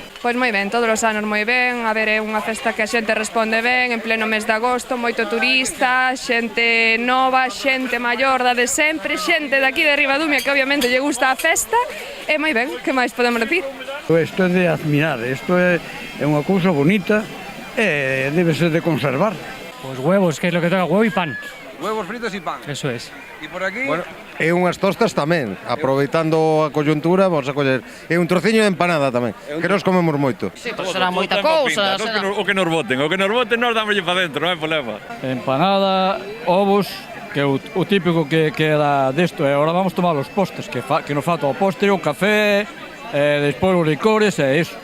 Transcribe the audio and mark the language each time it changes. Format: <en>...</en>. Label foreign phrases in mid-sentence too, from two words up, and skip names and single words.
<gl>Pois moi ben, todos os anos moi ben, a ver, é unha festa que a xente responde ben, en pleno mes de agosto, moito turista, xente nova, xente maior da de sempre, xente daqui de Ribadumia que obviamente lle gusta a festa, e moi ben, que máis podemos decir? Isto é de admirar, isto é unha cousa bonita e debe ser de conservar.</gl> <es>Pues huevos, que é lo que toca, huevo y pan. Huevos fritos y pan. Eso es.</es> <gl>E por aquí? Bueno, e unhas tostas tamén, aproveitando a coyuntura, vamos a coller e un trociño de empanada tamén, que nos comemos moito.</gl> <es>Sí, pues será</es> <gl>moita cousa. O que nos voten, nos dámoslle para dentro, non hai problema. Empanada, ovos, que é o típico que era desto, e agora vamos tomar os postres, que nos falta o postre, o café, despois os licores e iso.</gl>